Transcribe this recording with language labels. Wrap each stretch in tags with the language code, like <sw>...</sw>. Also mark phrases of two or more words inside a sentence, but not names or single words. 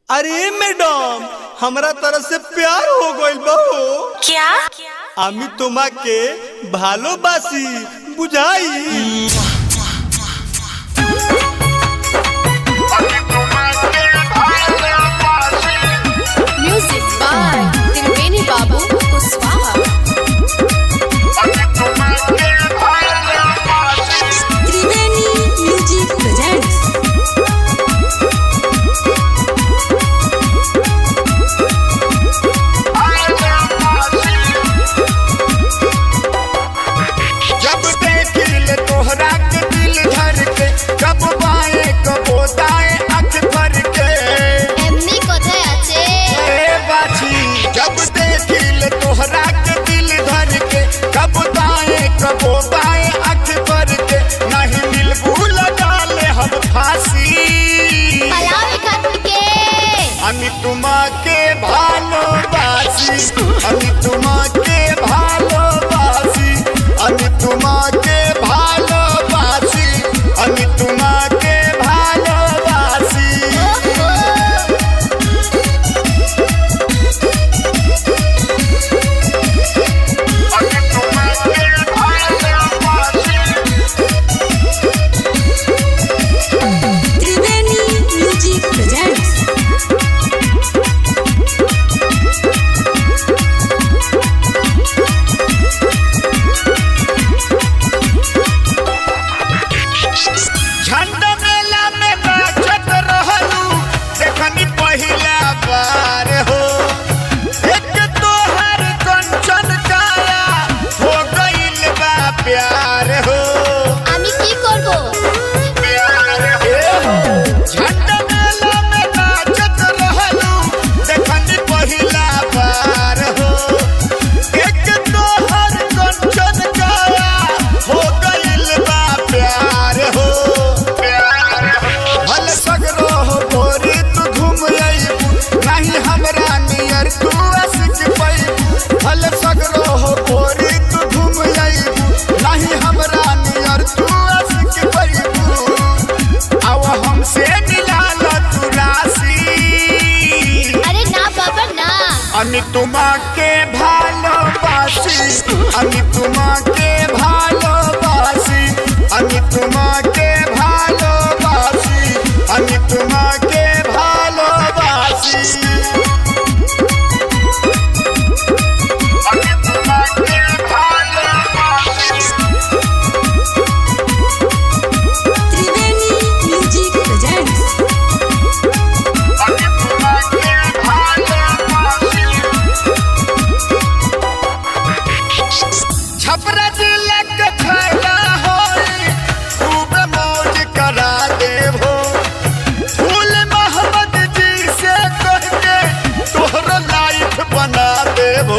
<bho>अरे मैडम, हमरा तरफ से प्यार हो गइल बा हो। क्या?</bho> <bn>আমি তোমাকে ভালোবাসি বুঝাই।</bn> <en>Music by Triveni Babu Kuswaha. Triveni Music presents.</en> <bho>जब देखिल तोहरा के दिल धर के, कब बाए कबो दाए आँख भर के।</bho> <bn>एमनी कोথায় আছে?</bn> <bho>ए बाछी, जब देखिल तोहरा के दिल धर के, कब दाए कबो बाए आँख भर के। नहीं मिलबू लगा ले हम फांसी।</bho> <bn>পালাবে খাতকে। আমি তোমাকে ভালোবাসি, আমি তোমাকে ভালোবাসি, আমি তোমাকে ভালোবাসি, আমি তোমাকে ভালোবাসি। আমি তোমাকে ভালোবাসি।</bn> <en>Triveni Music presents.</en> <bho>झंडा मेला में नाचत रहलू, देखनी पहिला बार हो। एक तोहर कंचन काया, हो गइल बा प्यार हो।</bho> <bn>আমি কি করব?</bn> <bho>प्यार हो। झंडा मेला में नाचत रहलू, देखनी पहिला बार हो। एक तोहर कंचन काया, हो गइल बा प्यार हो। भल सगरो हो गोरी तू घूम अइबू, नहीं हमरा नियर तू आशिक पैबू। भल सगरो हो गोरी तू घूम अइबू, नहीं हमरा नियर तू आशिक पैबू। आव हमसे मिला ल तू राशि।</bho> <bn>আরে না বাবা না। আমি তোমাকে ভালোবাসি, আমি তোমাকে ভালোবাসি, আমি তোমাকে ভালোবাসি, আমি তোমাকে ভালোবাসি। আমি তোমাকে ভালোবাসি।</bn> <en>Triveni Music presents.</en> <bn>আমি তোমাকে ভালোবাসি।</bn> <bho>छपरा जिला के फैला होई, खूब मौज करा देबो। फूल मोहम्मद जी से कह के तोहरो लाइफ बना देबो।</bho>